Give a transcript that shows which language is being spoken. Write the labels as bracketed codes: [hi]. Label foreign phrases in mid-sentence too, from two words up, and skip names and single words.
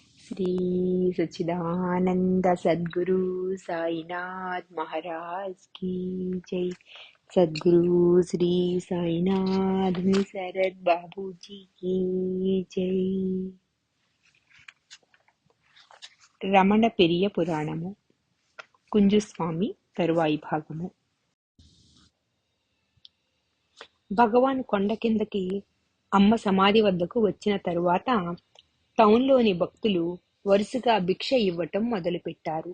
[hi] श्री सच्चिदानंद सद्गुरु साईनाथ महाराज की जय। सद्गुरु श्री साईनाथ शरद बाबू जी की जय। [te] రమణ పెరియ పురాణము కుంజుస్వామి తరువాయి భాగము. భగవాన్ కొండ కిందకి అమ్మ సమాధి వద్దకు వచ్చిన తరువాత టౌన్లోని భక్తులు వరుసగా భిక్ష ఇవ్వటం మొదలుపెట్టారు.